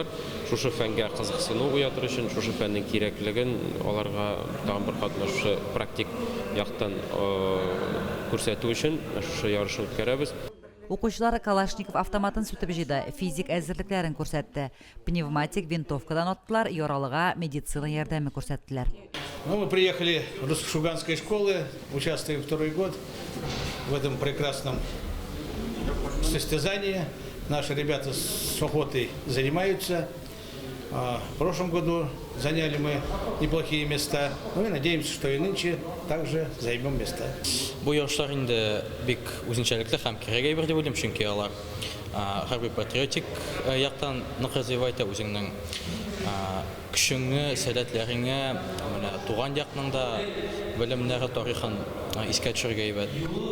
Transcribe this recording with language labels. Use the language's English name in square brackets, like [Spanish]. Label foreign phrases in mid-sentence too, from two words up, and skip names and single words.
[Tatar] Шушы фәнгә кызыксыну уятыр өчен, шушы фәннең кирәклеген аларга тагын бер катнашы практик яктан күрсәтү өчен шушы ярышны үткәрәбез. Укучылар Калашников автоматын сүтеп җыйды, физик әзерлекләрен күрсәтте. Пневматик винтовкадан аттылар, яралыга медицина ярдәме күрсәттеләр. [Russian] Мы приехали с Шуганской школы, участвуем второй год в этом прекрасном состязании. Наши ребята с охотой занимаются. В прошлом году заняли мы неплохие места. Мы надеемся, что и нынче также займем места. [Tatar] Бу ярышлар инде бик үзенчәлекле һәм кирәк әйбер дип уйлыйм, чөнки алар хәрби патриотик яктан нык развивайта үзеңнең көчеңне, сәләтләреңне, менә туган якның да белемнәре, тарихын искә төшерергә әйбәт.